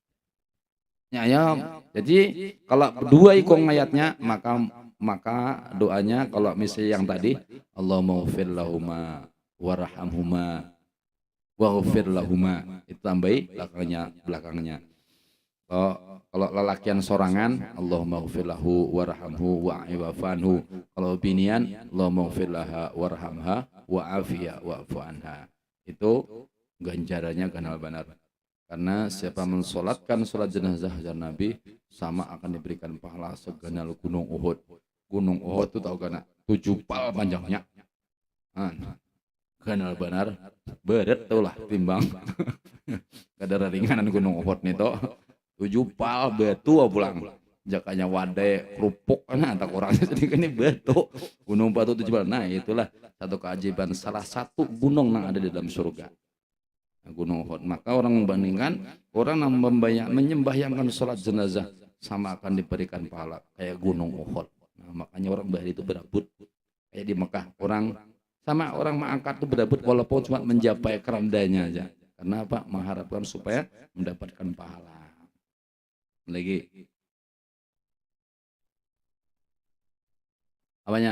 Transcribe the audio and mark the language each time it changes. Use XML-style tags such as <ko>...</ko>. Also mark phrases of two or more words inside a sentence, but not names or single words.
<bjn>Jadi kalau dua ikung mayatnya maka doanya kalau misalnya yang tadi</bjn> <ar>اللهم اغفر لهما وارحمهما واغفر لهما,</ar> <bjn>itu tambahi belakangnya. Kalau lelakian sorangan</bjn> <ar>اللهم اغفر له وارحمه واعف عنه,</ar> <bjn>kalau binian</bjn> <ar>اللهم اغفر لها وارحمها وعافها واعف عنها.</ar> <bjn>Itu ganjarannya ganal benar. Karena siapa mensolatkan solat jenazah Nabi sama akan diberikan pahala seganal gunung Uhud. Gunung Uhud itu tahu kan 7 pal panjangnya. Ganal benar berat tuh lah timbang kadar ringanan gunung Uhud nih toh 7 pal batu pulang jakanya wadai kerupuk tak orang sedikit ini batu gunung batu 7 pal. Nah itulah satu keajaiban salah satu gunung yang ada di dalam surga, gunung Uhud. Maka orang membandingkan orang yang menyembahyangkan sholat jenazah sama akan diberikan pahala kayak gunung Uhud. Nah, makanya orang bahari itu berabut kayak di Mekah, orang mengangkat itu berabut walaupun cuma mencapai kerandanya aja. Karena apa? Mengharapkan supaya mendapatkan pahala. Lagi apanya?</bjn>